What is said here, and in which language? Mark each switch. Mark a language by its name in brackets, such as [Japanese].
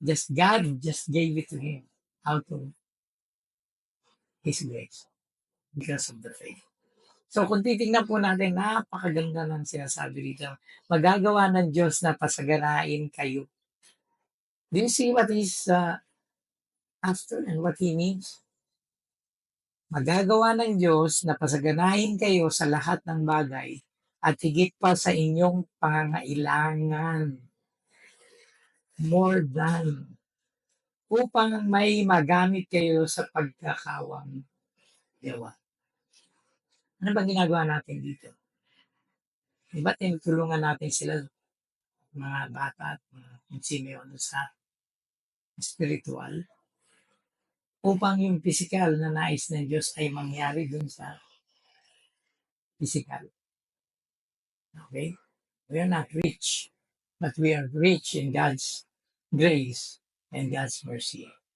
[English] God just gave it to him out of His grace because of the faith. [Filipino] So kung titingnan po natin, napakaganda ng sinasabi dito. Magagawa ng Diyos na pasaganain kayo. [English] Do you see what He's after and what He means? [Filipino] Magagawa ng Diyos na pasaganahin kayo sa lahat ng bagay at higit pa sa inyong pangangailangan. [English] More than. [Filipino] Upang may magamit kayo sa pagkakawang gawa. Ano ba ginagawa natin dito? Diba tinutulungan natin sila, mga bata at mga Simeon sa spiritual, upang yung physical na nais ng Diyos ay mangyari dun sa physical. [English] Okay? We are not rich, but we are rich in God's grace and God's mercy.